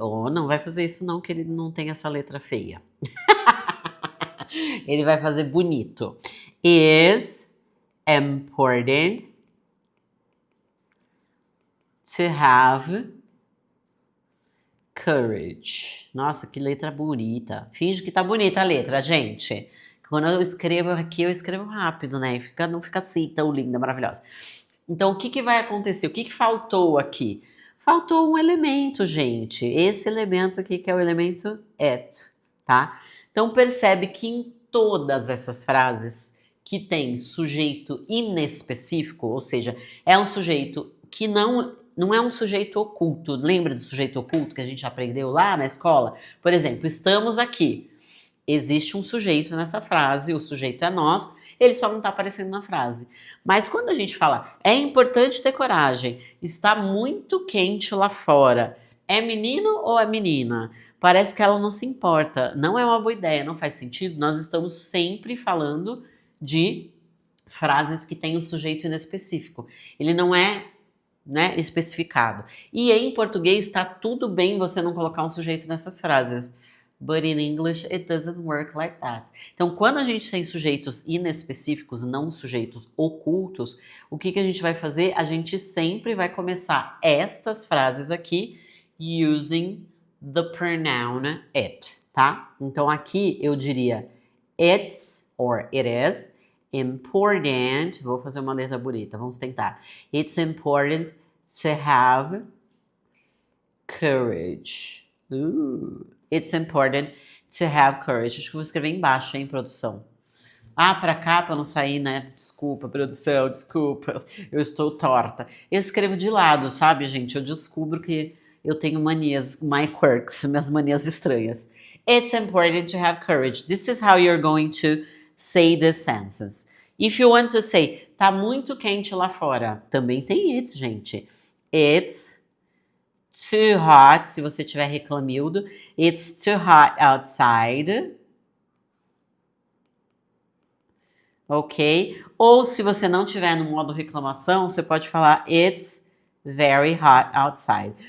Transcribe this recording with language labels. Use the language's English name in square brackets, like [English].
[Portuguese] Não vai fazer isso não, que ele não tem essa letra feia. Ele vai fazer bonito. [English] Is important to have courage. [Portuguese] Nossa, que letra bonita. Finge que tá bonita a letra, gente. Quando eu escrevo aqui, eu escrevo rápido, né? Não fica assim tão linda, maravilhosa. Então, o que vai acontecer? O que faltou aqui? Faltou um elemento, gente. Esse elemento aqui, que é o elemento at, tá? Então, percebe que em todas essas frases que tem sujeito inespecífico, ou seja, é um sujeito que não é um sujeito oculto. Lembra do sujeito oculto que a gente aprendeu lá na escola? Por exemplo, estamos aqui. Existe um sujeito nessa frase, o sujeito é nós, ele só não está aparecendo na frase. Mas quando a gente fala, é importante ter coragem, está muito quente lá fora, é menino ou é menina? Parece que ela não se importa. Não é uma boa ideia, não faz sentido. Nós estamos sempre falando de frases que têm um sujeito inespecífico. Ele não é, né, especificado. E em português está tudo bem você não colocar um sujeito nessas frases. [English] But in English it doesn't work like that. [Portuguese] Então, quando a gente tem sujeitos inespecíficos, não sujeitos ocultos, o que a gente vai fazer? A gente sempre vai começar estas frases aqui [English] using the pronoun it, [Portuguese] tá? Então, aqui eu diria [English] it's or it is important. [Portuguese] Vou fazer uma letra bonita, vamos tentar. [English] It's important to have courage. It's important to have courage. [Portuguese] Acho que eu vou escrever embaixo, hein, produção? Pra cá, pra não sair, né? Desculpa, produção, desculpa. Eu estou torta. Eu escrevo de lado, sabe, gente? Eu descubro que eu tenho manias, [English] my quirks, [Portuguese] minhas manias estranhas. [English] It's important to have courage. This is how you're going to say this sentence. If you want to say, [Portuguese] tá muito quente lá fora, também tem it, gente. [English] It's too hot, [Portuguese] se você tiver reclamildo. [English] It's too hot outside. [Portuguese] Ok? Ou se você não tiver no modo reclamação, você pode falar [English] It's very hot outside.